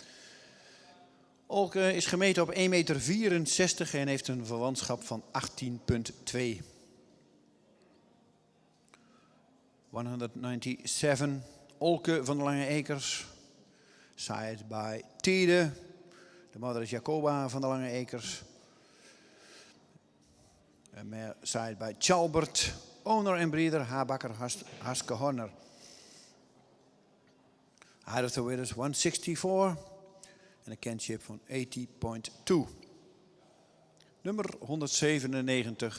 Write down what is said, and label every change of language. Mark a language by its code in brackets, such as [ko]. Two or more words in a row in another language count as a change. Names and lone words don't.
[nl] Olke is gemeten op 1,64 meter en heeft een verwantschap van 18,2. 197. Olke van der Lange Ekers. [en] Side by [nl] Tiede. De moeder is Jacoba van der Lange Ekers. [en] Side by [nl] Chalbert. Owner en breeder Habakker Haskehorner. [en] Height of the winners 164. [nl] En een kinship van 80,2. Nummer 197.